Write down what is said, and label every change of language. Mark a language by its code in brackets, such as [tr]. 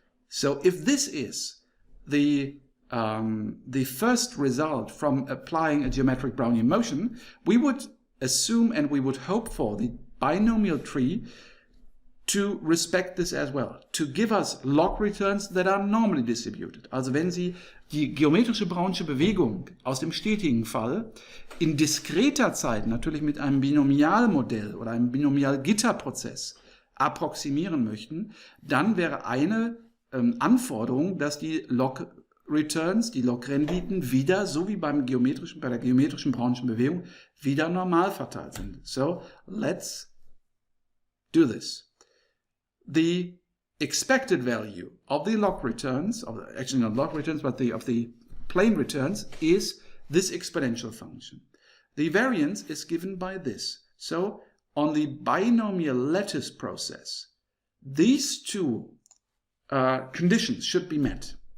[en] So if this is the first result from applying a geometric Brownian motion, we would assume and we would hope for the binomial tree to respect this as well, to give us log returns that are normally distributed. [de] Also wenn Sie die geometrische Brownsche Bewegung aus dem stetigen Fall in diskreter Zeit natürlich mit einem Binomialmodell oder einem Binomial-Gitterprozess approximieren möchten, dann wäre eine Anforderung, dass die Log-Returns, die Log-Renditen wieder, so wie bei der geometrischen Brownschen Bewegung, wieder normal verteilt sind. [en] So, let's do this. The expected value of the log returns, actually not log returns, but of the plane returns, is this exponential function. The variance is given by this. So on the binomial lattice process, these two conditions should be met.